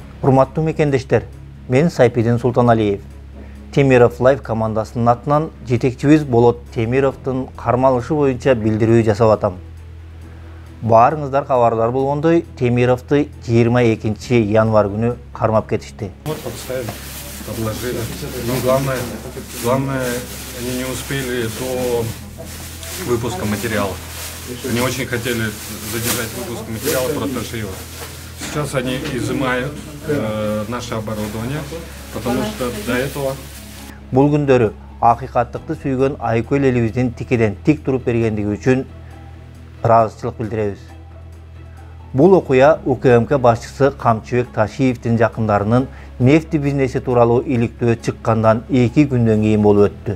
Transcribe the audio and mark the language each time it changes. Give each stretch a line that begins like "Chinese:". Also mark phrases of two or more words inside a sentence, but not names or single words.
Kyrgyz: Урматтуу мекендештер, мен Сайпидин Султаналиев. Темиров Лайф командасынын атынан жетекчибиз Болот Темировдун кармалышы боюнча билдирүү жасап атам. Баарыңыздар кабардар болгондой, Темировду 22 январь күнү кармап кетишти.
Russian: Подложили. Но главное, они не успели до выпуска материала. Они очень хотели задержать выпуск материала про Ташиева. Сейчас они изымают наше оборудование, потому что до этого...
Kyrgyz: Бул күндөрү акыйкаттыкты сүйгөн Айкөл элибиздин тикеден тик туруп бергендиги үчүн ыраазычылык билдиребиз. Бул окуя УКМК башчысы Камчыбек Ташиевдин жакындарынын нефти бизнеси тууралуу иликтөө чыккандан 2 күндөн кийин болуп өттү.